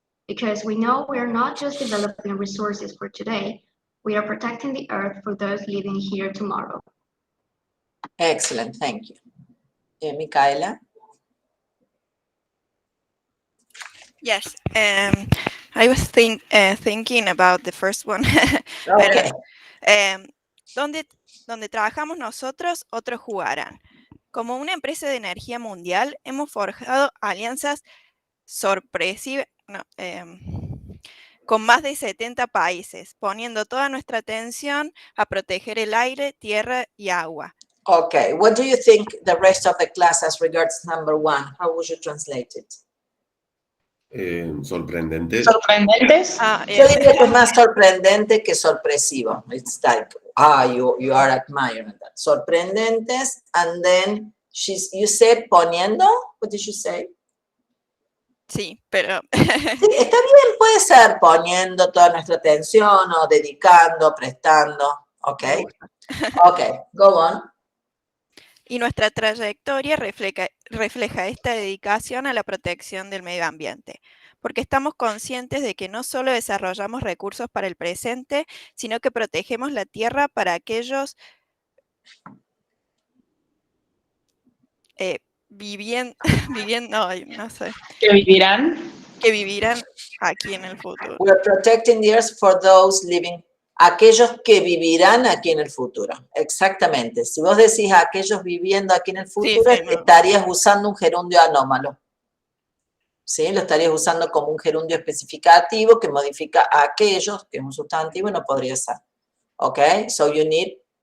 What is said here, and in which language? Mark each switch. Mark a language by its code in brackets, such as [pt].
[en] Because we know we are not just developing resources for today, we are protecting the earth for those living here tomorrow. Excellent, thank you. Micaela? Yes, I was thinking about the first one. Okay. [es] Donde trabajamos nosotros, otros jugarán. Como una empresa de energía mundial, hemos forjado alianzas sorpresivas con más de 70 países, poniendo toda nuestra atención a proteger el aire, tierra y agua. [en] Okay, what do you think the rest of the class as regards number 1? How would you translate it? [es] Sorprendentes. Sorprendentes. Yo diría que es más sorprendente que sorpresivo. [en] It's like, you are admiring that. Sorprendentes, and then you said poniendo. What did you say? [es] Sí, pero... Sí, está bien, puede ser poniendo toda nuestra atención o dedicando, prestando. [en] Ok. Ok, go on. [es] Y nuestra trayectoria refleja esta dedicación a la protección del medio ambiente, porque estamos conscientes de que no solo desarrollamos recursos para el presente, sino que protegemos la tierra para aquellos que vivirán aquí en el futuro. [en] We are protecting the earth for those living. [es] Aquellos que vivirán aquí en el futuro. Exactamente. Si vos decís a aquellos viviendo aquí en el futuro, sí, estarías usando un gerundio anómalo. ¿Sí? Lo estarías usando como un gerundio especificativo que modifica a aquellos, que es un sustantivo, y no podría ser. ¿Ok? [en] So you need...